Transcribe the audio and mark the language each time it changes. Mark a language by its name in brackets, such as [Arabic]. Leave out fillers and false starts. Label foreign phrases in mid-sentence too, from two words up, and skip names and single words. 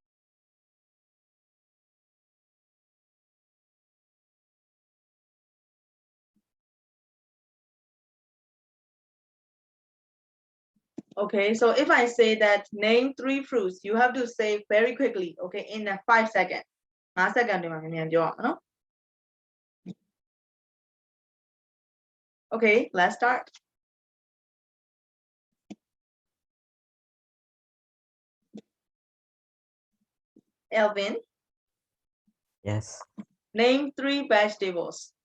[English] Okay, so if I say that name 3 fruits, you have to say very quickly, okay, in 5 seconds. [Burmese] 5 seconds တွေမှာမြန်ပြောရအောင်နော် [English] Okay, let's start. Elvin, Yes. name 3 vegetables.